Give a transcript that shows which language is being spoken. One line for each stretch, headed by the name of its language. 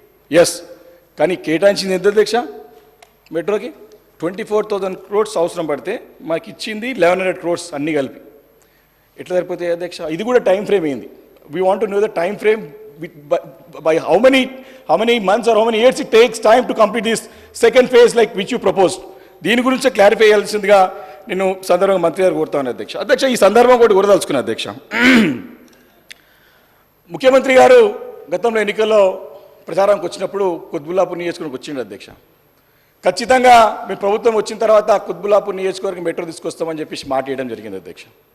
Telugu: Yes, కానీ కేటాయించింది ఎంత అధ్యక్ష? మెట్రోకి 24,000 crores అవసరం పడితే మాకు ఇచ్చింది 1,100 crores అన్నీ కలిపి. ఎట్లా సరిపోతాయి అధ్యక్ష? ఇది కూడా టైం ఫ్రేమ్ అయింది.
English: We want to know the time frame by how many months or how many years it takes time to complete this second phase like which you proposed.
Telugu: దీని గురించి క్లారిఫై చేయాల్సిందిగా నేను సందర్భంగా మంత్రి గారు కోరుతాను అధ్యక్ష. ఈ సందర్భం ఒకటి కోరదలుచుకున్నా అధ్యక్ష. ముఖ్యమంత్రి గారు గతంలో ఎన్నికల్లో ప్రచారానికి వచ్చినప్పుడు కుత్బుల్లాపూర్ నియోజకవర్గం వచ్చిండు అధ్యక్ష. ఖచ్చితంగా మీ ప్రభుత్వం వచ్చిన తర్వాత కుత్బుల్లాపూర్ నియోజకవర్గం మెట్రో తీసుకొస్తామని చెప్పేసి మాట వేయడం జరిగింది అధ్యక్ష.